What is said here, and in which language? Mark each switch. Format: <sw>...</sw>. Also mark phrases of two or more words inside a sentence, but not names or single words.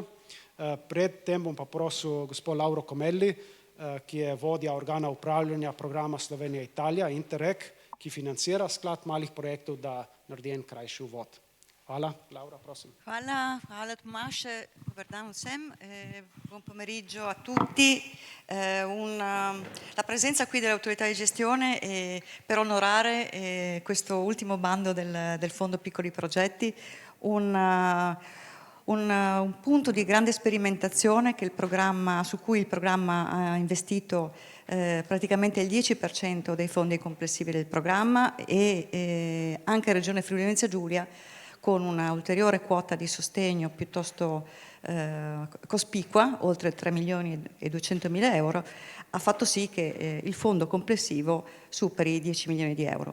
<sl>Pred tem bom pa prosil gospod Lauro Komelli, ki je vodja organa upravljanja programa Slovenija-Italija Interreg, ki financira sklad malih projektov, da naredi en krajši uvod. Hvala. Laura, prosim. Hvala Tomaž, dober dan vsem,</sl> <it>buon pomeriggio a tutti. La presenza qui dell'autorità di gestione per onorare questo ultimo bando del Fondo Piccoli Progetti, un punto di grande sperimentazione su cui il programma ha investito praticamente il 10% dei fondi complessivi del programma e anche Regione Friuli Venezia Giulia con una ulteriore quota di sostegno piuttosto cospicua, oltre 3.200.000 euro, ha fatto sì che il fondo complessivo superi i 10 milioni di euro.</it>